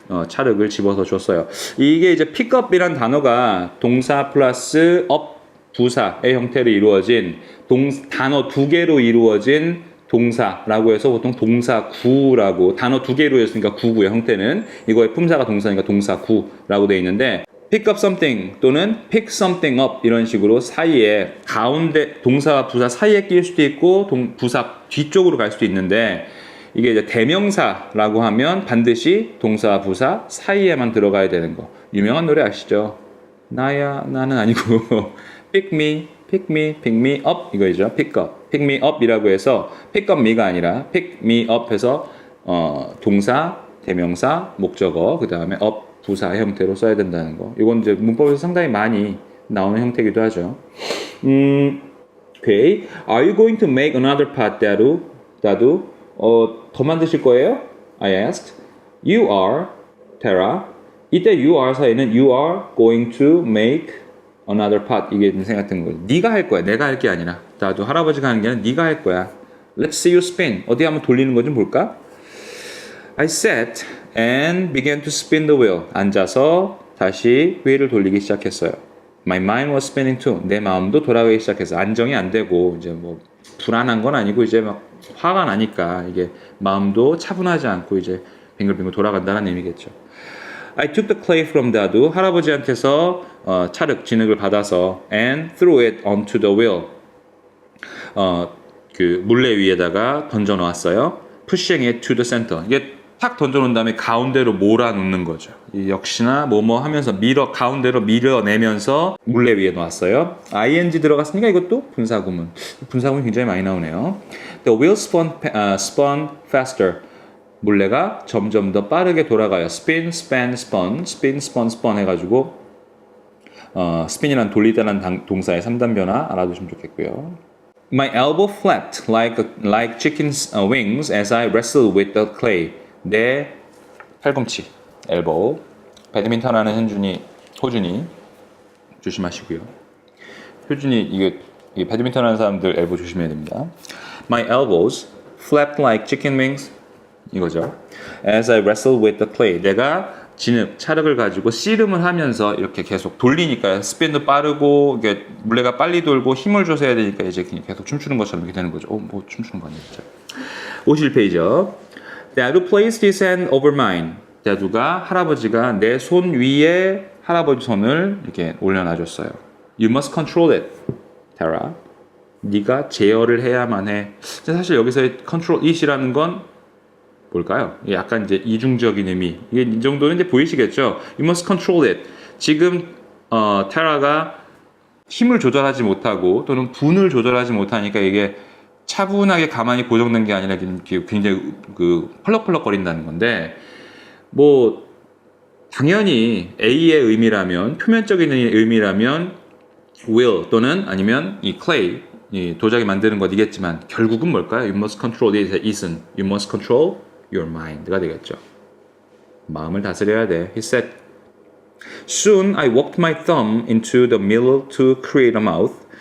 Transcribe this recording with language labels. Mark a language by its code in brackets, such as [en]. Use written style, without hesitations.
[ko] 찰흙을 집어서 줬어요. 이게 이제 pick up이란 단어가 동사 플러스 up 부사의 형태로 이루어진 단어 두 개로 이루어진 동사라고 해서 보통 동사구라고 단어 두 개로 했으니까 구구의 형태는 이거의 품사가 동사니까 동사구라고 되어 있는데 pick up something 또는 pick something up 이런 식으로 사이에 가운데 동사와 부사 사이에 끼일 수도 있고 부사 뒤쪽으로 갈 수도 있는데 이게 이제 대명사라고 하면 반드시 동사와 부사 사이에만 들어가야 되는 거. 유명한 노래 아시죠? 나는 아니고 [en] pick me, pick me, pick me up [ko] 이거죠. pick up, pick me up 이라고 해서 pick up me가 아니라 pick me up 해서 동사, 대명사, 목적어 그 다음에 up 부사 형태로 써야 된다는 거. 이건 이제 문법에서 상당히 많이 나오는 형태이기도 하죠. [en] Okay. Are you going to make another pot, Dadu? [ko] 더 만드실 거예요? [en] I asked. You are, Tara. [ko] 이때 [en] you are 사이는 you are going to make another pot [ko] 이게 생각했던 거죠. 네가 할 거야. 내가 할 게 아니라. 나도 할아버지가 하는 게 아니라 네가 할 거야. [en] Let's see you spin. [ko] 어디 한번 돌리는 거 좀 볼까? [en] I sat and began to spin the wheel. [ko] 앉아서 다시 휠을 돌리기 시작했어요. [en] My mind was spinning too. [ko] 내 마음도 돌아가기 시작했어. 안정이 안 되고 이제 뭐 불안한 건 아니고 이제 막 화가 나니까 이게 마음도 차분하지 않고 이제 빙글빙글 돌아간다는 의미겠죠. [en] I took the clay from Dadu. [ko] 할아버지한테서 찰흙, 진흙을 받아서 [en] and threw it onto the wheel. [ko] 그 물레 위에다가 던져 놓았어요. [en] Pushing it to the center. [ko] 이게 탁 던져 놓은 다음에 가운데로 몰아놓는 거죠. 역시나 뭐뭐 하면서 가운데로 밀어내면서 물레 위에 놓았어요. ing 들어갔으니까 이것도 분사구문. 분사구문이 굉장히 많이 나오네요. [en] The wheel spun faster. [ko] 물레가 점점 더 빠르게 돌아가요. spin, span, spun, spin, spun, spun 해가지고 spin이란 돌리다는 동사의 3단 변화 알아두시면 좋겠고요. [en] My elbow flapped like chicken's wings as I wrestled with the clay. [ko] 내 팔꿈치, elbow. 배드민턴 하는 호준이 조심하시고요. 효준이 이게 배드민턴 하는 사람들 엘보 조심해야 됩니다. [en] My elbows flapped like chicken wings. [ko] 이거죠. [en] As I wrestled with the clay. [ko] 내가 찰흙을 가지고 씨름을 하면서 이렇게 계속 돌리니까 스핀도 빠르고 이게 물레가 빨리 돌고 힘을 줘서 해야 되니까 이제 계속 춤추는 것처럼 이렇게 되는 거죠. 뭐 춤추는 거 아니겠죠? 51페이지요. [en] Dadu placed his hand over mine. [ko] 다두가 할아버지가 내 손 위에 할아버지 손을 이렇게 올려놔줬어요. [en] You must control it, Tara. [ko] 네가 제어를 해야만 해. 사실 여기서의 control it이라는 건 뭘까요? 약간 이제 이중적인 의미. 이게 이 정도는 이제 보이시겠죠? [en] You must control it. [ko] 지금 테라가 힘을 조절하지 못하고 또는 분을 조절하지 못하니까 이게 차분하게 가만히 고정된 게 아니라 굉장히 펄럭펄럭 거린다는 건데 뭐 당연히 A의 의미라면 표면적인 의미라면 will 또는 아니면 이 clay 이 도자기 만드는 것이겠지만 결국은 뭘까요? [en] You must control it은 You must control your mind가 되겠죠. [ko] 마음을 다스려야 돼. [en] He said, Soon I walked my thumb into the middle to create a mouth.